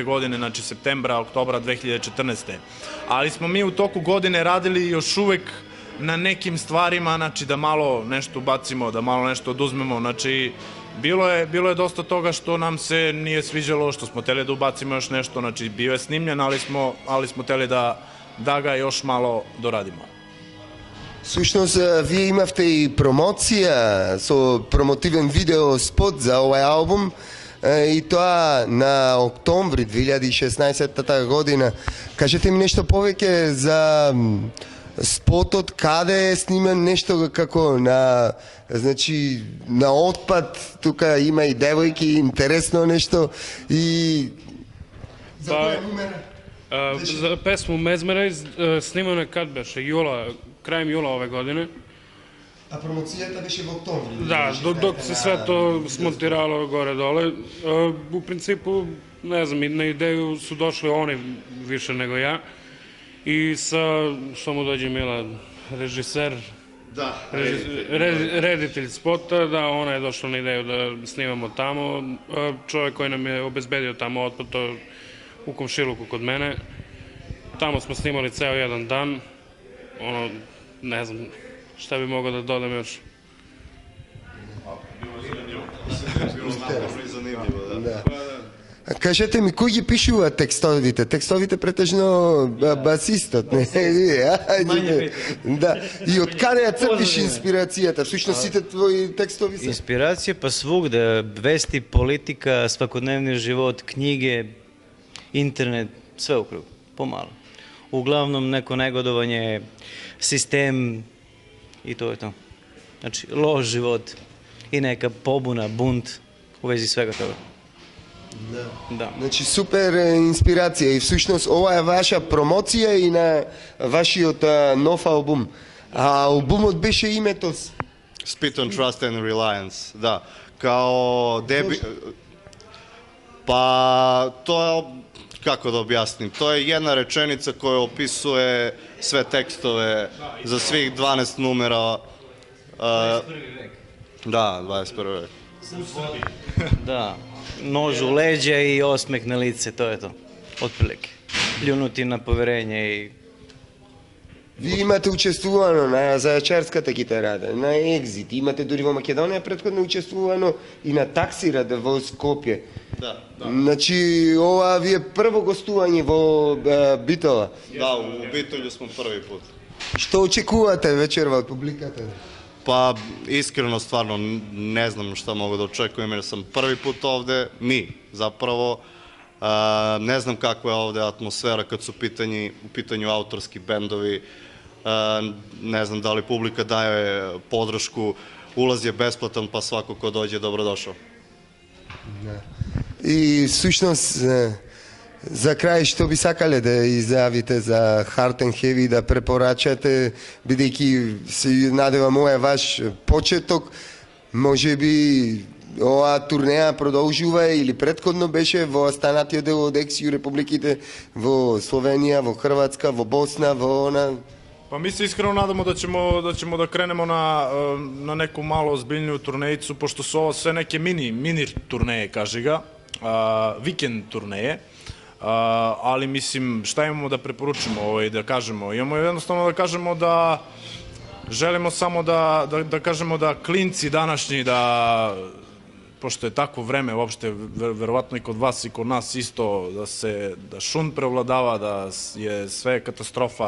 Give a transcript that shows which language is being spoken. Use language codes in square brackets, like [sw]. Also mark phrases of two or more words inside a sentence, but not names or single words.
[sr] godine, znači septembra, oktobra 2014. Ali smo mi u toku godine radili još uvek na nekim stvarima, znači da malo nešto ubacimo, da malo nešto oduzmemo, znači bilo je dosta toga što nam se nije sviđalo, što smo hteli da ubacimo još nešto, znači bio je snimljen, ali smo hteli da ga još malo doradimo. [mk] Всушност, вие имавте и промоција со промотивен видео спот за овој албум. и тоа на октомври 2016 година. Кажете ми нешто повеќе за спотот, каде е снимен, нешто како на, значи, на отпад, тука има и девојки, интересно нешто и за која номера? [sr] За pesmu Mesmerize snimana kad беше? Краjem jula ove godine. [mk] А промоцијата беше во октомври. [sr] Da, dok se sve to smontiralo gore-dole. U principu, ne znam, na ideju su došli oni više nego ja. I što mu dođe Mila, režiser, reditelj spota, da, ona je došla na ideju da snimamo tamo. Čovjek koji nam je obezbedio tamo otpad, to u komšiluku kod mene. Tamo smo snimali ceo jedan dan. Ono, ne znam šta bi mogao da dodam još. [mk] Да. Кажете ми, кој ги пишува текстовите? Текстовите претежно басистот, не? Да. И од каде ја црпиш инспирацијата? Всушност сите твои текстови се? [sr] Inspiracija pa svugde, vesti, politika, svakodnevni život, knjige, internet, sve u krug, pomalo. Uglavnom neko negodovanje, sistem i to je to. Znači, loš život i neka pobuna, bunt u vezi svega toga. Da. [mk] Значи супер инспирација и всушност ова е ваша промоција и на вашиот нов албум. А албумот беше името Spit on Trust and Reliance, [sr] da. Kao debi... Pa, to je, kako da objasnim, to je jedna rečenica koja opisuje sve tekstove za svih 12 numera. 21. vek. Da, 21. vek. Da, nož u leđa i osmeh na lice, to je to. Otprilike. Pljunuti na poverenje i... [mk] Ви имате учествувано на зајачарската китарада, на Екзит, имате дури во Македонија претходно учествувано и на таксирада во Скопје. [sr] Da, [mk] Значи, ова ви е прво гостување во Битола. [sr] da, u Bitolju smo prvi put. [mk] Што очекувате вечерва од публиката? [sr] Pa, iskreno, stvarno, ne znam šta mogu da očekujem jer sam prvi put ovde, mi, zapravo. Ne znam kakva je ovde atmosfera kad su u pitanju autorski bendovi. Ne znam da li publika daje podršku, ulaz je besplatan, pa svako ko dođe dobrodošao. [mk] И всушност за крај што би сакале да изјавите за Hard and Heavy, да препорачате, бидејќи се надевам ова е ваш почеток, може би оваа турнеја продолжува или претходно беше во останатиот дел од екс-ју републиките, во Словенија, во Хрватска, во Босна, во она... [sr] Pa mi se iskreno nadamo da ćemo da krenemo na neku malo ozbiljniju turnejicu, pošto su ovo sve neke mini turneje, kaži ga, vikend turneje, ali mislim šta imamo da preporučimo i da kažemo? Imamo jednostavno da kažemo da želimo samo da kažemo da klinci današnji, da pošto je takvo vreme uopšte, verovatno i kod vas i kod nas isto, da šund prevladava, da je sve katastrofa.